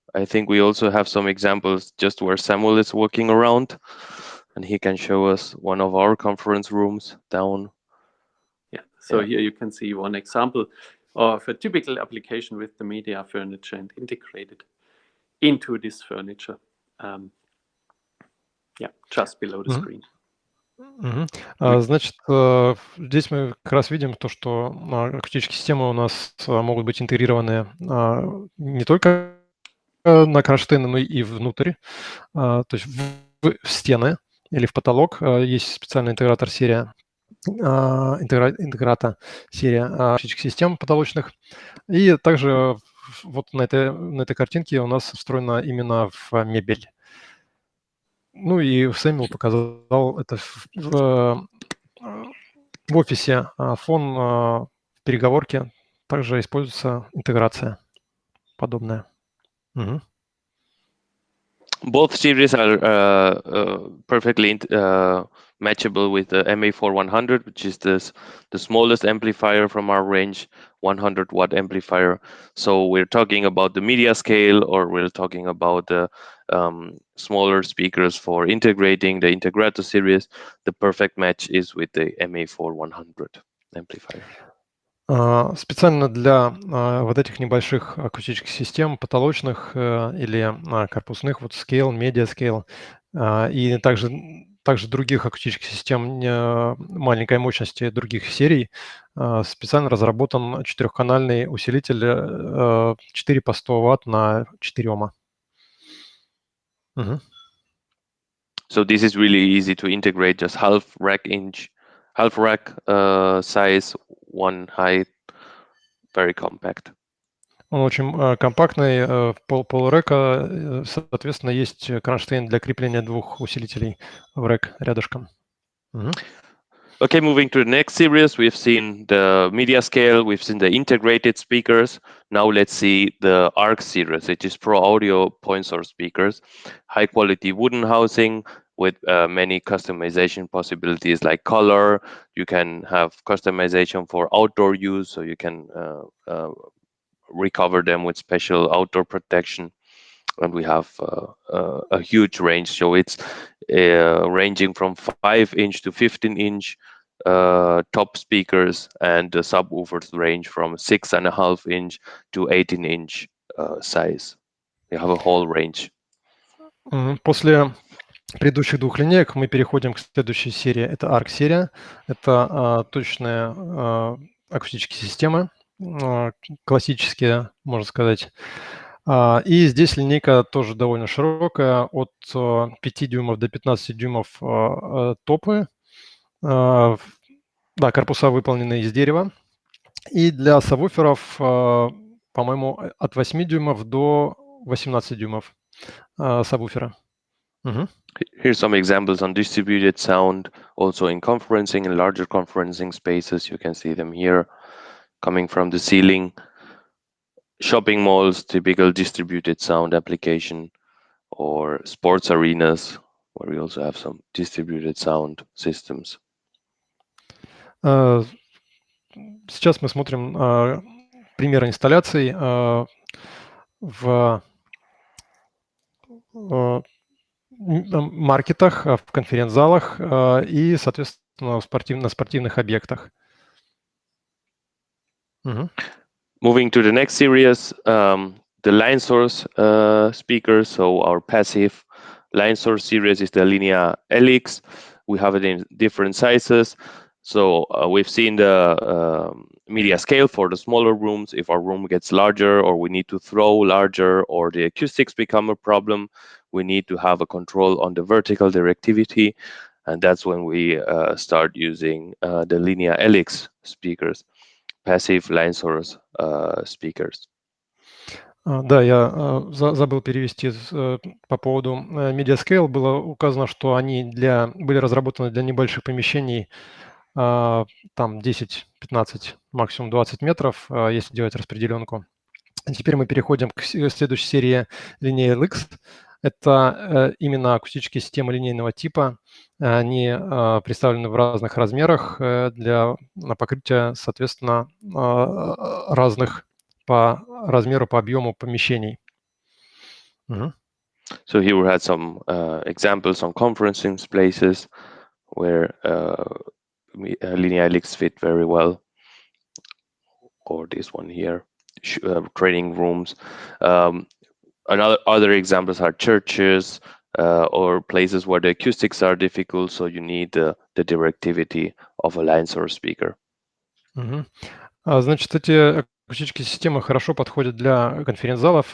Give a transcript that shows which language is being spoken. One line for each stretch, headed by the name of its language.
English: I think we also have some examples just where Samuel is walking around, and he can show us one of our conference rooms down. Yeah, so here you can see one example of a typical application with the media furniture and integrated into this furniture. Yeah, just below the screen.
Russian: Значит, здесь мы как раз видим то, что акустические системы у нас могут быть интегрированы не только на кронштейны, но и внутрь, то есть в стены или в потолок. Есть специальный интегратор-серия, серия акустических систем потолочных. И также вот на этой картинке у нас встроена именно в мебель. Ну и Сэмюэл показал это в офисе Fohhn в переговорке. Также используется интеграция подобная.
English: Both series are perfectly matchable with the MA4100, which is the smallest amplifier from our range, 100-watt amplifier. So we're talking about the media scale, or we're talking about the smaller speakers for integrating the Integrator series. The perfect match is with the MA4100 amplifier.
Russian: Специально для вот этих небольших акустических систем, потолочных или корпусных, вот scale, media scale, и также других акустических систем маленькой мощности других серий, специально разработан 4-канальный усилитель 4 по 100 Вт на 4 Ома.
English: So this is really easy to integrate, just half rack size, one height, very compact.
Russian: Он очень компактный, полрэка, соответственно, есть кронштейн для крепления 2 усилителей в рэк рядышком.
English: Okay, moving to the next series, we've seen the media scale, we've seen the integrated speakers. Now let's see the ARC series, which is Pro Audio point source speakers, high quality wooden housing with many customization possibilities like color. You can have customization for outdoor use, so you can recover them with special outdoor protection. And we have a huge range, so it's ranging from 5-inch to 15-inch top speakers, and the subwoofers range from 6.5-inch to 18-inch size. We have a whole range.
Russian: После предыдущих 2 линеек мы переходим к следующей серии. Это ARC-серия. Это точные акустические системы, классические, можно сказать. И здесь линейка тоже довольно широкая, от 5 дюймов до 15 дюймов топы. Да, корпуса выполнены из дерева. И для сабвуферов, по-моему, от 8 дюймов до 18 дюймов сабвуфера.
English: Here's some examples on distributed sound, also in conferencing, in larger conferencing spaces. You can see them here, coming from the ceiling. Shopping malls, typical distributed sound application, or sports arenas, where we also have some distributed sound systems.
Russian: Сейчас мы смотрим примеры инсталляций в маркетах, в конференц-залах и, соответственно, на спортивных объектах.
English: Moving to the next series, the line source speakers. So our passive line source series is the Linear LX. We have it in different sizes. So we've seen the media scale for the smaller rooms. If our room gets larger, or we need to throw larger, or the acoustics become a problem, we need to have a control on the vertical directivity. And that's when we start using the Linear LX speakers, passive line source speakers.
Russian: Да, я забыл перевести по поводу Media Scale. Было указано, что они были разработаны для небольших помещений, там 10-15, максимум 20 метров, если делать распределенку. Теперь мы переходим к следующей серии Linear LX. Это именно акустические системы линейного типа. Они представлены в разных размерах для покрытия, соответственно, разных по размеру, по объему помещений.
English: So here we had some examples on conferencing places where Linear LX fit very well, or this one here, training rooms. Other examples are churches or places where the acoustics are difficult, so you need the directivity of a line source speaker.
Russian: Значит, эти акустические системы хорошо подходят для конференц-залов.